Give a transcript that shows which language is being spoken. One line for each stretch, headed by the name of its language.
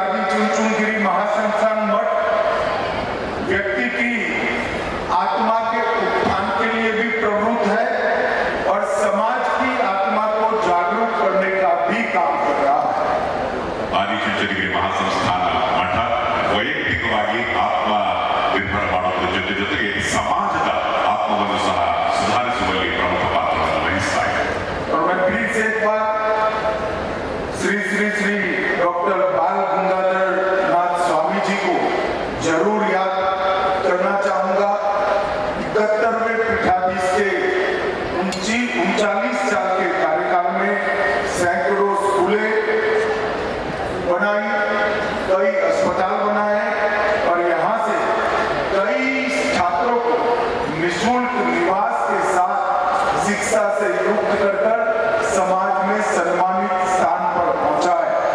Hindi: चुनचुनगिरी महासंस्थान मठ व्यक्ति की आत्मा के उत्थान के लिए भी प्रवृत्त है और समाज की आत्मा को जागरूक करने का भी काम कर रहा है।
Kannada: ಆದಿಚುಂಚನಗಿರಿ ಮಹಾಸಂಸ್ಥಾನ ಮಠ ವೈಯಕ್ತಿಕವಾಗಿ ಆತ್ಮ ನಿರ್ಭರ ಮಾಡುವುದರ ಜೊತೆಗೆ ಸಮಾಜದ ಆತ್ಮವನ್ನು ಸಹ ಸುಧಾರಿಸುವಲ್ಲಿ ಪ್ರಮುಖ ಪಾತ್ರವನ್ನು ವಹಿಸ್ತಾ ಇದೆ.
Hindi: और मैं फिर से एक बार श्री श्री श्री डॉक्टर बाल गंगाधर नाथ स्वामी जी को जरूर याद करना चाहूंगा। 71वें पीठाधीश के 39 साल के कार्यकाल में सैकड़ों स्कूलें बनाई, कई अस्पताल बनाए और यहाँ से कई छात्रों को निःशुल्क निवास के साथ शिक्षा से युक्त कर समाज में सम्मानित स्थान पर पहुंचाए।